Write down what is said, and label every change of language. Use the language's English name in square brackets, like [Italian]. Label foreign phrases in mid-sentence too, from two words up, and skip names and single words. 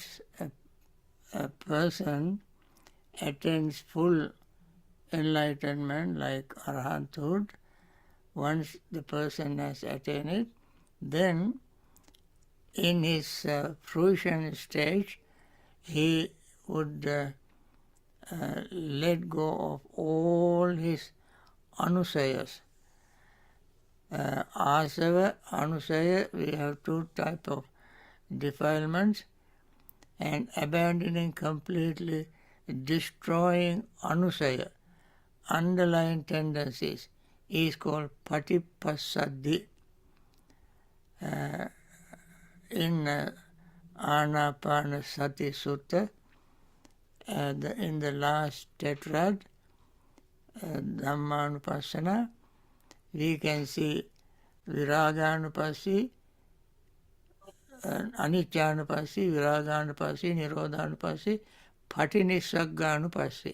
[English] a person attains full enlightenment like arhathood, once the person has attained it, then in his fruition stage, he would let go of all his anusayas. [Pali] Asava, anusaya, [English] we have 2 types of defilements, and abandoning completely, destroying anusaya, underlying tendencies, is called patipasadhi. In Anapanasati Sutta, in the last tetrad, Dhammanupassana, we can see [Pali] Viraganupassi, Aniccanupassi, Viraganupassi, Nirodhanupassi, Patinisagganupassi.